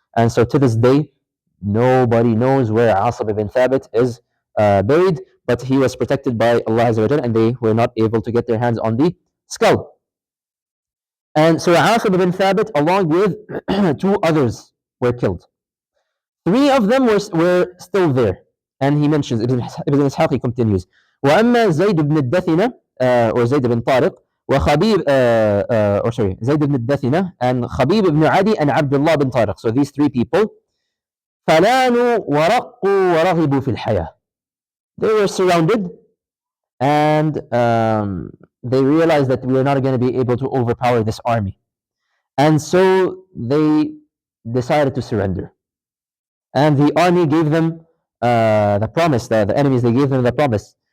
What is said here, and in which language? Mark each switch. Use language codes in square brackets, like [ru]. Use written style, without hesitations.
[en] And so to this day, nobody knows where Asim ibn Thabit is buried, but he was protected by Allah Azza wa Jalla, and they were not able to get their hands on the skull. And so Asim ibn Thabit, along with 2 others, were killed. 3 of them were still there. And he mentions, Ibn Ishaq continues, [ar] وأما زيد بن الدثنة or زيد بن طارق وخبيب or sorry زيد بن الدثنة and خبيب بن عدي and Abdullah bin Tariq. [en] So these three people [ar] فلانوا ورقوا ورغبوا في الحياة. [en] They were surrounded and they realized that we are not going to be able to overpower this army. And so they decided to surrender. And the army gave them the promise, the enemies, they gave them the promise.